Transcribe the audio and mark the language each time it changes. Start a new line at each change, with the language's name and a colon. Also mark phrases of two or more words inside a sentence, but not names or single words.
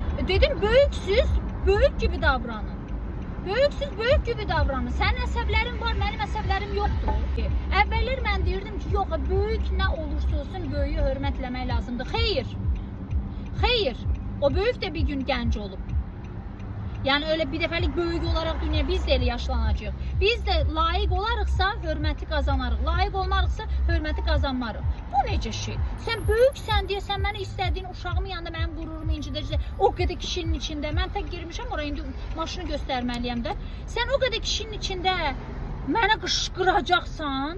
Turkish: Dedim böyüksüz, böyük gibi davranın. Böyüksüz, böyük gibi davranın.
Azerbaijani: Sənin əsəblərin var, mənim əsəblərim yoxdur. Əvvəllər mən deyirdim ki, yox, böyük nə olursa olsun böyüyü hörmətləmək lazımdır. Xeyr. Xeyr. O böyük de bir gün gənc olub.
Turkish: Yani öyle bir defalık böyük olarak dünya biz de
Azerbaijani: elə yaşlanacağıq. Biz de layık olarıqsa hörməti qazanarıq. Layık olmarıqsa hörməti qazanmarıq. Bu necə şey? Sen böyüksən deyə sən mənə istədiyin uşağımın yanında mənim qururumu incidirsən. O qədər kişinin içində. Mən tək girmişəm oraya indi maşını göstərməliyəm də. Sən o qədər kişinin içində mənə qışqıracaqsan.